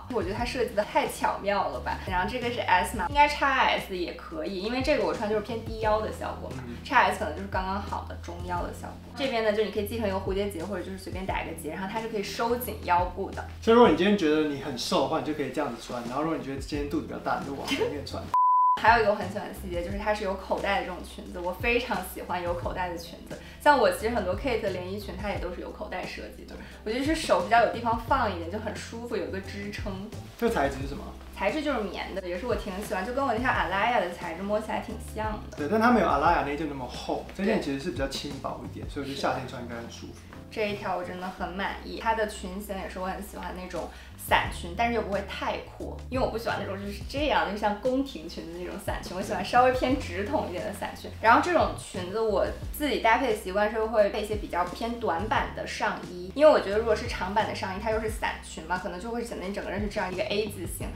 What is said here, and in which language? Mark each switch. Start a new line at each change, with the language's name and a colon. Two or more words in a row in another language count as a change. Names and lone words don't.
Chinese: 我覺得它設計的太巧妙了。然後這個是 S 碼，應該 XS 也可以，因為這個我穿就是偏低腰的效果嘛，XS 可能就是剛剛好的中腰的效果。這邊呢，就你可以繫成一個蝴蝶結，或者就是隨便打一個結，然後它是可以收緊腰部的。所以如果你今天覺得你很瘦的話，你就可以這樣子穿；然後如果你覺得今天肚子比較大，你就往前面穿。還有一個我很喜歡的細節，就是它是有口袋的這種裙子，我非常喜歡有口袋的裙子。像我其實很多 Kate 的連衣裙，它也都是有口袋設計的。我覺得是手比較有地方放一點，就很舒服，有一個支撐。這個材質是什麼？材質就是棉的，也是我挺喜歡，就跟我那條 Alaya 的材質摸起來挺像的。對，但它沒有 Alaya 那件那麼厚，這件其實是比較輕薄一點，所以我覺得夏天穿應該很舒服。這一條我真的很滿意，它的裙型也是我很喜歡那種傘裙，但是又不會太闊，因為我不喜歡那種就是這樣，就像宮廷裙的那種傘裙，我喜歡稍微偏直筒一點的傘裙。然後這種裙子我自己搭配的習慣是會配一些比較偏短版的上衣，因為我覺得如果是長版的上衣，它又是傘裙嘛，可能就會顯得你整個人是這樣一個 A 字形。